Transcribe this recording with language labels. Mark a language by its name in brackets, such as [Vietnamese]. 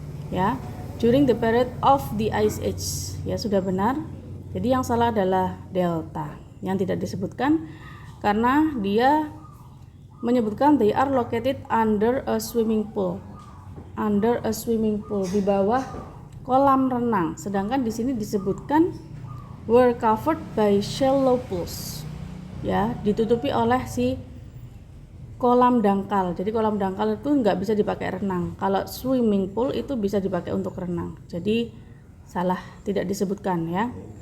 [English] Ya, during the period of the Ice Age. [Indonesian] Ya, sudah benar. Jadi yang salah adalah delta. Yang tidak disebutkan karena dia menyebutkan [English] they are located under a swimming pool. Under a swimming pool, [Indonesian] di bawah kolam renang. Sedangkan di sini disebutkan [English] were covered by shallow pools. [Indonesian] Ya, ditutupi oleh si kolam dangkal. Jadi kolam dangkal itu nggak bisa dipakai renang. Kalau swimming pool itu bisa dipakai untuk renang. Jadi salah, tidak disebutkan ya.